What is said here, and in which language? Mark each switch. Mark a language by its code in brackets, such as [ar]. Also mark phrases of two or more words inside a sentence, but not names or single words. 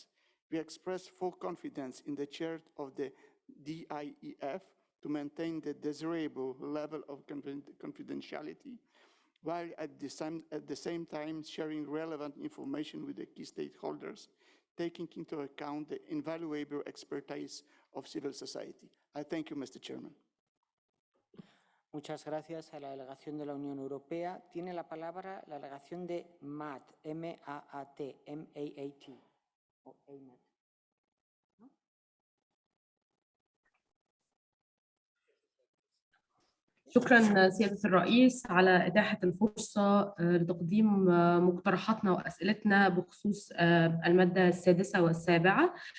[en] We express full confidence in the chair of the DIEF to maintain the desirable level of confidentiality, while at the same time sharing relevant information with the key stakeholders, taking into account the invaluable expertise of civil society. I thank you, Mr. Chairman. [es] Muchas gracias a la delegación de la Unión Europea. Tiene la palabra la delegación de MAT, M-A-A-T, M-A-A-T. o AMAT. [ar] شكرا سيادة الرئيس على إتاحة الفرصة لتقديم مقترحاتنا وأسئلتنا بخصوص المادة السادسة والسابعة.